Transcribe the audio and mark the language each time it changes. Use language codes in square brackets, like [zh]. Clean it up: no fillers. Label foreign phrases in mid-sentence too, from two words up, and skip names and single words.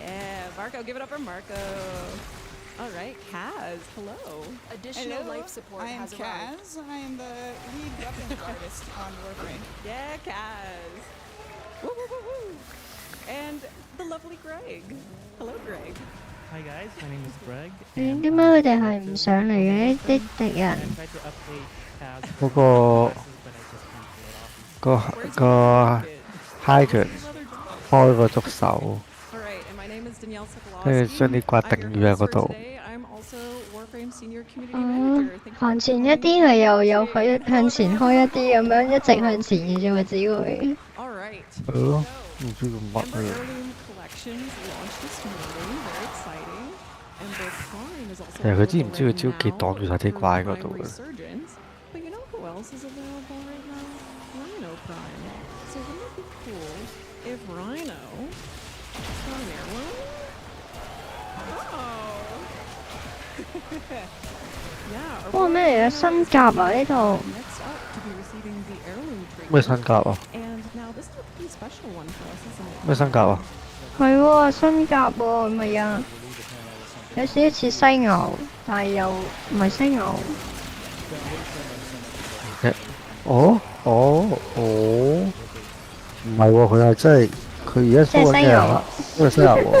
[en] Yeah, Marco. Give it up for Marco. All right, Kaz. Hello. Additional life support has arrived. Kaz. I am the lead weapons artist on Warframe. Yeah, Kaz. Woo, woo, woo, woo. And the lovely Greg. Hello, Greg. Hi guys, my name is Greg. [yue] 點解佢哋係唔上嚟嘅啲敵人？個 Hiker 開個觸手，跟住將啲怪頂住喺嗰度。行前一啲係又有佢向前開一啲咁樣，一直向前嘅啫喎，只會。係咯，唔知做乜嘅。其實佢知唔知佢招技擋住晒啲怪嗰度嘅？ [en] But you know who else is available right now? Rhino Prime. So wouldn't it be cool if Rhino got an heirloom? Yeah. [yue] 哇咩嚟嘅新甲啊呢套？ [en] Next up to be receiving the heirloom treatment. [yue] 咩新甲啊？ [en] And now this is a pretty special one for us, isn't it? [yue] 咩新甲啊？係喎，新甲喎，咪啊，有少少似犀牛，但係又唔係犀牛。唔係喎，佢係真係佢而家 show 緊嘅係因為犀牛喎。